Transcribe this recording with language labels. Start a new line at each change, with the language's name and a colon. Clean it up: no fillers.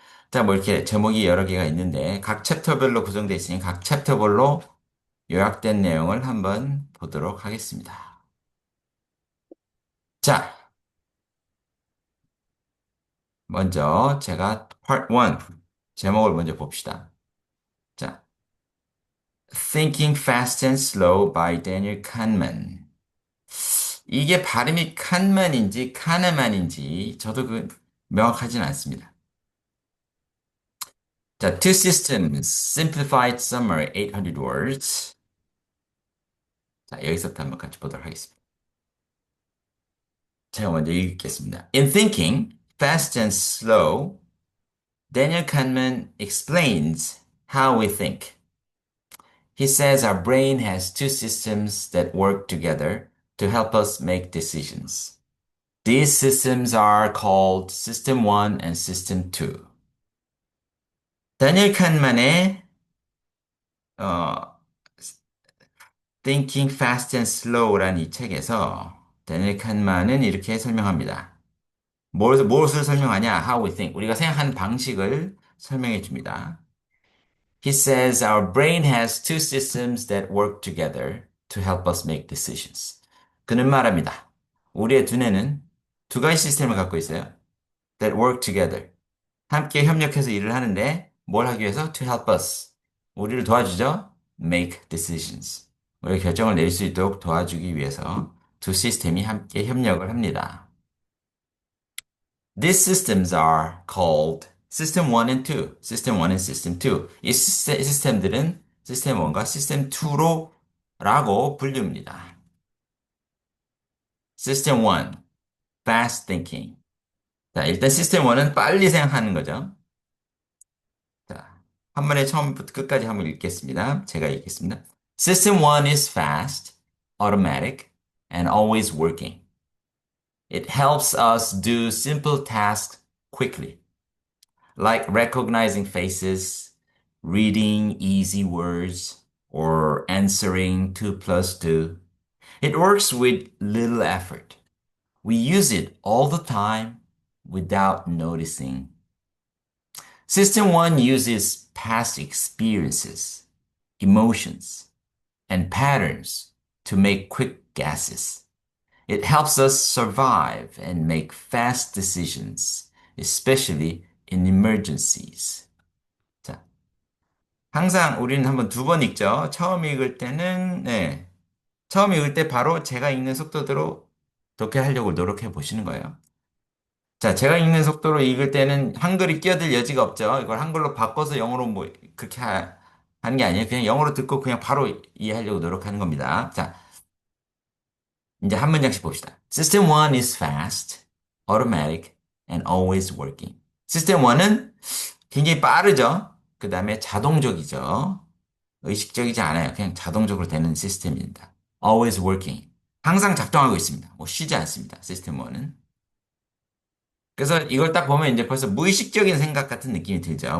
Korean: 자, 뭐 이렇게 제목이 여러 개가 있는데 각 챕터별로 구성되어 있으니 각 챕터별로 요약된 내용을 한번 보도록 하겠습니다. 자, 먼저 제가 Part 1 제목을 먼저 봅시다.
English: 자, Thinking Fast and Slow by Daniel Kahneman.
Korean: 이게 발음이 칸만인지 카네만인지 저도 명확하진 않습니다.
English: 자, Two Systems, Simplified Summary, 800 words.
Korean: 자, 여기서부터 한번 같이 보도록 하겠습니다. 제가 먼저 읽겠습니다.
English: In Thinking Fast and Slow, Daniel Kahneman explains how we think. He says our brain has two systems that work together to help us make decisions. These systems are called System 1 and System 2.
Korean: 다니엘 칸만의 어, Thinking Fast and Slow라는 이 책에서 다니엘 칸만은 이렇게 설명합니다. 무엇을 설명하냐?
English: How we think.
Korean: 우리가 생각하는 방식을 설명해 줍니다.
English: He says our brain has two systems that work together to help us make decisions.
Korean: 그는 말합니다. 우리의 두뇌는 두 가지 시스템을 갖고 있어요.
English: That work together.
Korean: 함께 협력해서 일을 하는데 뭘 하기 위해서?
English: To help us.
Korean: 우리를 도와주죠?
English: Make decisions.
Korean: 우리가 결정을 내릴 수 있도록 도와주기 위해서 두 시스템이 함께 협력을 합니다.
English: These systems are called System 1 and 2. System 1 and System 2.
Korean: 이 시스템들은 System 1과 System 2로 라고 불립니다.
English: System 1, Fast Thinking.
Korean: 자, 일단 System 1은 빨리 생각하는 거죠. 자, 한 번에 처음부터 끝까지 한번 읽겠습니다. 제가 읽겠습니다.
English: System 1 is fast, automatic, and always working. It helps us do simple tasks quickly, like recognizing faces, reading easy words, or answering 2 plus 2. It works with little effort. We use it all the time without noticing. System 1 uses past experiences, emotions, and patterns to make quick guesses. It helps us survive and make fast decisions, especially in emergencies.
Korean: 자, 항상 우리는 한번 두 번 읽죠. 처음 읽을 때는, 네, 처음 읽을 때 바로 제가 읽는 속도대로 독해하려고 노력해 보시는 거예요. 자, 제가 읽는 속도로 읽을 때는 한글이 끼어들 여지가 없죠. 이걸 한글로 바꿔서 영어로 뭐 그렇게 하는 게 아니에요. 그냥 영어로 듣고 그냥 바로 이해하려고 노력하는 겁니다. 자, 이제 한 문장씩 봅시다.
English: System 1 is fast, automatic, and always working.
Korean: System 1은 굉장히 빠르죠. 그 다음에 자동적이죠. 의식적이지 않아요. 그냥 자동적으로 되는 시스템입니다.
English: Always working.
Korean: 항상 작동하고 있습니다. 뭐 쉬지 않습니다. 시스템 1은. 그래서 이걸 딱 보면 이제 벌써 무의식적인 생각 같은 느낌이 들죠.